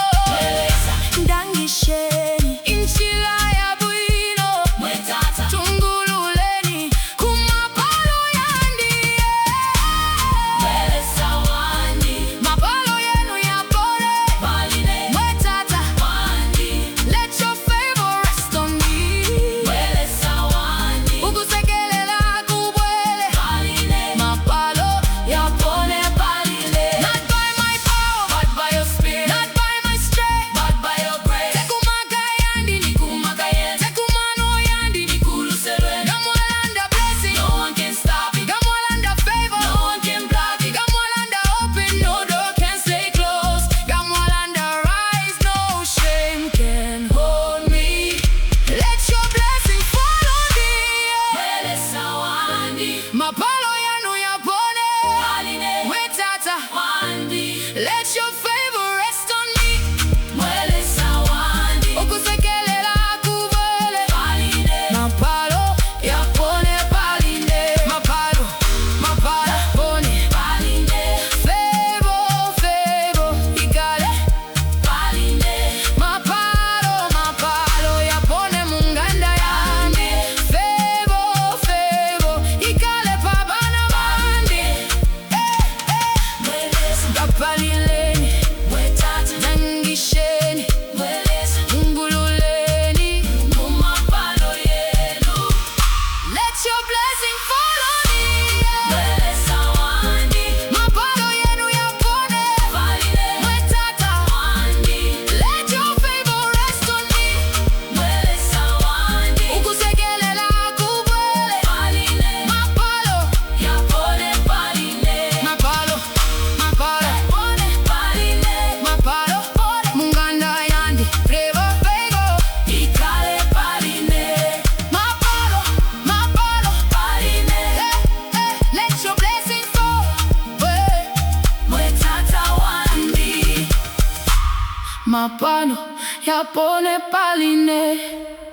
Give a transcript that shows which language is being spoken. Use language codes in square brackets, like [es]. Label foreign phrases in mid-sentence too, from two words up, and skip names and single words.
[bem] Mweleza ndangisheni inshila ya bwino, mwetata tungululeni kumapalo yandi. Mweleza wandi, mapalo yenu yapone paline. Mwetata wandi, [en] let your favor rest on me. [bem] Mweleza wandi, ukusekelela kubwele paline. Mapalo yapone paline. [en] Not by my power, but by your spirit. Not by my strength, but by your grace. [bem] Tekumaka yandi ni kumaka yen. Tekumano yandi ni kuluselwe. [en] Gamwalanda blessing, no one can stop it. Gamwalanda favor, no one can block it. Gamwalanda open, no door can stay closed. Gamwalanda rise, no shame can hold me. Let your blessing fall on me. [bem] Mweleza wandi, mapalo yenu yapone paline. Mwetata wandi, [en] let your favor rest on me. [bem] Mweleza wandi, ukusekelela kubwele paline. Mapalo yapone paline. Mapalo, mapalo yapone paline. [en] Favor, favor, [bem] ikale paline. Mapalo, mapalo yapone munganda yani. [en] Favor, favor, [bem] ikale pabana bandi. Mweleza dapalileni, mwetata nangisheni. Mweleza ungululeni mumapalo yenu. [en] Let your blessing fall on me. [bem] Mweleza wandi, mapalo yenu yapone paline. Mwetata wandi, [en] let your favor rest on me. [bem] Mweleza wandi, ukusekelela kubwele paline. Mapalo yapone paline. Mapalo, mapalo yapone paline. Mapalo munganda yandi frevo fego ikale paline. Mapalo, mapalo paline. [en] Let your blessing fall. [bem] Mwetata wandi, mapalo yapone paline.